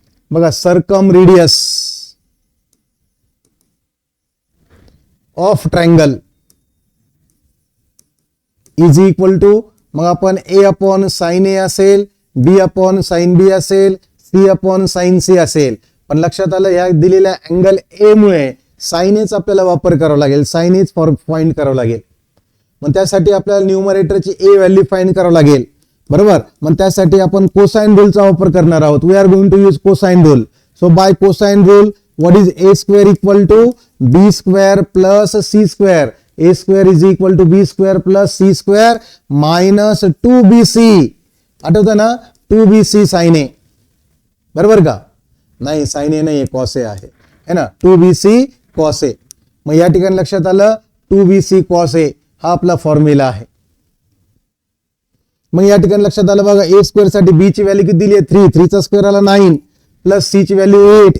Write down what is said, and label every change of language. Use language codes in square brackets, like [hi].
[mr] बघा [en] circumradius of triangle is equal to, [mr] मग आपण ए अपॉन साइन ए असेल, बी अपॉन साइन बी असेल, सी अपॉन साइन सी असेल. पण लक्षात आलं, या दिलेल्या अँगल ए मुळे साइन एच आपल्याला वापर करावा लागेल, साइन एच फाइंड करावं लागेल. मग त्यासाठी आपल्याला न्यूमरेटरची ए व्हॅल्यू फाइंड करावं लागेल, बरोबर. मग त्यासाठी आपण कोसाइन रूलचा वापर करणार आहोत. [en] We are going to use cosine rule. So by cosine rule, what is a square equal to b square plus c square. A square is equal to b square plus c square minus 2bc. [mr] आठवतं ना, 2bc sign ए, बरोबर का? नाही, sign ए नाही, cos A आहे, [hi] है ना, [mr] 2bc cos A. मग या ठिकाणी लक्षात आलं, 2bc कॉस ए हा आपला फॉर्म्युला आहे. मग या ठिकाणी लक्षात आलं बघा, ए स्क्वेअर साठी बी ची व्हॅल्यू किती दिली आहे, 3. 3 चा स्क्वेअर आला 9 प्लस सी ची व्हॅल्यू 8.